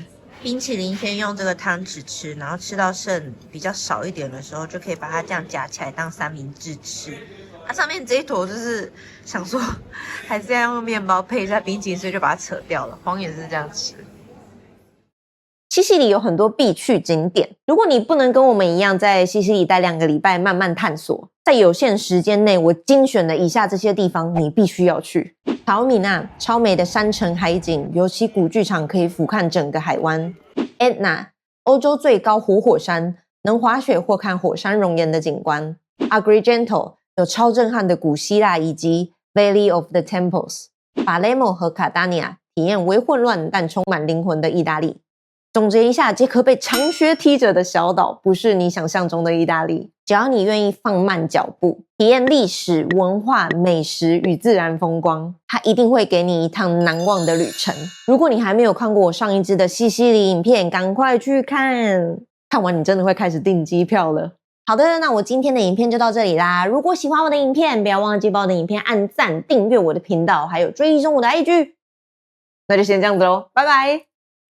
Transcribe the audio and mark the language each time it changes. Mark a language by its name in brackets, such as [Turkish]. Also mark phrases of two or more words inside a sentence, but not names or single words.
[Chinese] 冰淇淋先用這個湯匙吃，然後吃到剩比較少一點的時候，就可以把它這樣夾起來當三明治吃。它上面這一坨就是想說，還是要用麵包配一下冰淇淋，所以就把它扯掉了。黃也是這樣吃。西西里有很多必去景點，如果你不能跟我們一樣在西西里待 2個禮拜慢慢探索，在有限時間內，我精選了以下這些地方，你必須要去。陶米納，超美的山城海景，尤其古劇場可以俯瞰整個海灣。Etna， 歐洲最高活火山，能滑雪或看火山熔岩的景觀。Agrigento， 有超震撼的古希臘遺跡 Valley of the Temples。Palermo 和卡達尼亞，體驗微混亂但充滿靈魂的意大利。總結一下，這顆被長靴踢着的小島，不是你想象中的意大利。只要你願意放慢腳步，體驗歷史、文化、美食與自然風光，它一定會給你一趟難忘的旅程。如果你還沒有看過我上一支的西西里影片，趕快去看，看完你真的會開始訂機票了。好的，那我今天的影片就到這裡啦。如果喜歡我的影片，不要忘記幫我的影片按讚、訂閱我的頻道，還有追蹤我的 IG。那就先這樣子嘍，拜拜。